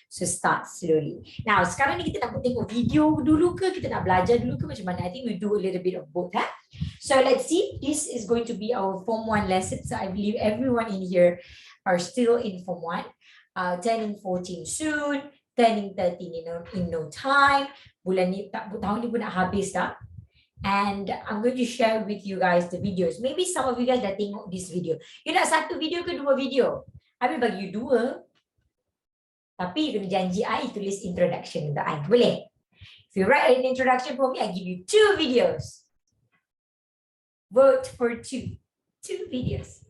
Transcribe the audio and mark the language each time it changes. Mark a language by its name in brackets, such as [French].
[English] So start slowly. Now, [Malay] sekarang ni kita nak tengok video dulu ke? Kita nak belajar dulu ke macam mana? [English] I think we do a little bit of both. So let's see. This is going to be our Form 1 lesson. So I believe everyone in here are still in Form 1. Turning 14 soon. Turning 13 in no time. [Malay] Bulan ni, tahun ni pun nak habis dah. [English] And I'm going to share with you guys the videos. Maybe some of you guys [Malay] dah tengok [English] this video. [Malay] You nak satu video ke dua video? [English] I will [Malay] bagi you dua. Tapi you kena janji I tulis introduction untuk I. Boleh? [English] If you write an introduction for me, I give you 2 videos. Vote for 2 videos.